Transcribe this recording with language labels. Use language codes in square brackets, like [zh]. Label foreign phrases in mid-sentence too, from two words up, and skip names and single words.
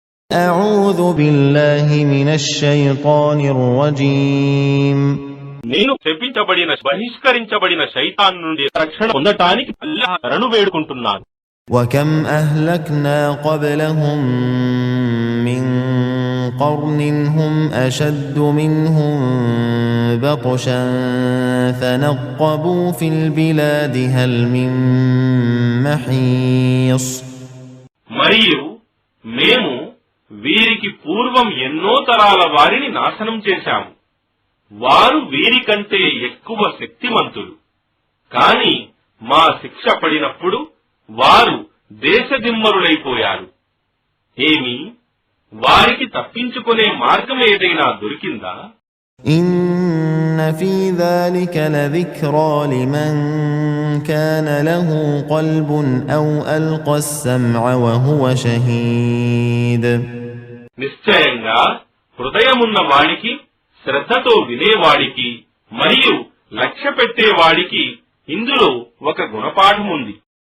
[ar] أعوذ بالله من الشيطان الرجيم [te] నేను శపించబడిన బహిష్కరించబడిన శైతాన్ నుండి రక్షణ పొందటానికి అల్లాహ్ శరణు వేడుకుంటున్నాను. [ar] وكم أهلكنا قبلهم من قرن هم أشد منهم بطشا فنقبوا في البلاد هل من محيص [te] మరియు మేము వీరికి పూర్వం ఎన్నో తరాల వారిని నాశనం చేశాము. వారు వీరికంటే ఎక్కువ శక్తిమంతులు. కాని మా శిక్ష పడినప్పుడు వారు దేశదిమ్మరులైపోయారు. ఏమి వారికి తప్పించుకునే మార్గం ఏదైనా దొరికిందా? [ar] إن في ذلك لذكرى لمن كان له قلب أو ألقى السمع وهو شهيد [te] నిశ్చయంగా హృదయమున్న వాడికి, శ్రద్ధతో వినేవాడికి మరియు లక్ష్య పెట్టేవాడికి ఇందులో ఒక గుణపాఠముంది.